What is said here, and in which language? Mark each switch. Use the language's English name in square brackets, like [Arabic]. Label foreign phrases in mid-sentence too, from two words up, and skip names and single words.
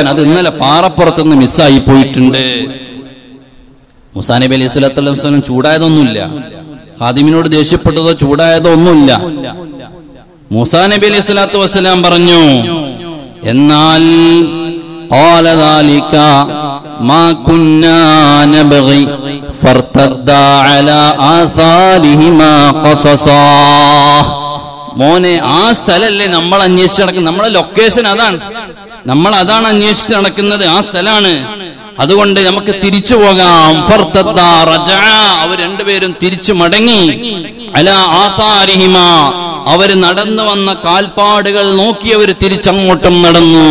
[Malayalam] അത് ഇന്നലെ പാറപ്പുറത്തുനിന്ന് മിസ്സായി പോയിട്ടുണ്ട്. മൂസാ നബി [Arabic] عليه الصلاة والسلام [Malayalam] ചൂടായതൊന്നുമില്ല, ഖാദിമിനോട് ദേഷ്യപ്പെട്ടതോ ചൂടായതോ ഒന്നുമില്ല. [Arabic] മൂസാ നബി عليه الصلاة والسلام [Malayalam] പറഞ്ഞു, എന്നാൽ [Arabic] قال ذلك ما كنا نبغي فارتدا على آثارهما قصصا. [Malayalam] മോനെ, ആ സ്ഥലല്ലേ നമ്മൾ അന്വേഷിച്ച് നടക്കുന്നത്. നമ്മളെ ലൊക്കേഷൻ അതാണ്, നമ്മൾ അതാണ് അന്വേഷിച്ച് നടക്കുന്നത്, ആ സ്ഥലമാണ്. അതുകൊണ്ട് നമുക്ക് തിരിച്ചു പോകാം. [Arabic] فارتدا رجع, [Malayalam] അവർ രണ്ടുപേരും തിരിച്ചു മടങ്ങി. [Arabic] على آثارهما, [Malayalam] അവർ നടന്നു വന്ന കാൽപ്പാടുകൾ നോക്കി അവർ തിരിച്ചങ്ങോട്ടും നടന്നു.